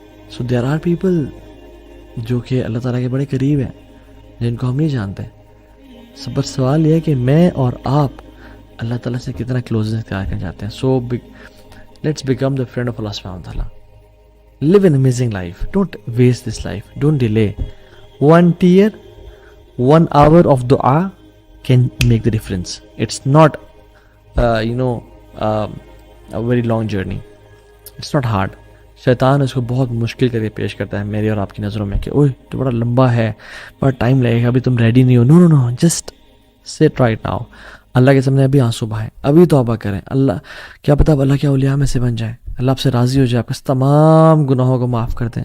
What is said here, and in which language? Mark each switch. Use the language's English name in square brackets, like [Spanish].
[English] so there are people [Urdu] جو کہ اللہ تعالیٰ کے بڑے قریب ہیں جن کو ہم نہیں جانتے. بس سوال یہ ہے کہ میں اور آپ اللہ تعالیٰ سے کتنا کلوزنس اختیار کر جاتے ہیں. [English] So let's become the friend of اللہ سبحانہ و تعالیٰ. Live an amazing life, don't waste this life, don't delay. 1 tear 1 hour of dua can make the difference. It's not a very long journey. It's not hard. [Urdu] شیطان اس کو بہت مشکل کر کے پیش کرتا ہے میری اور آپ کی نظروں میں کہ اوہ تو بڑا لمبا ہے، بڑا ٹائم لگے گا، ابھی تم ریڈی نہیں ہو. [English] No no no, just sit right now. [Urdu] اللہ کے سامنے ابھی آنسو بہائیں، ابھی توبہ کریں. اللہ کیا پتہ اب اللہ کے اولیاء میں سے بن جائیں، اللہ آپ سے راضی ہو جائے، آپ کے تمام گناہوں کو معاف کر دیں.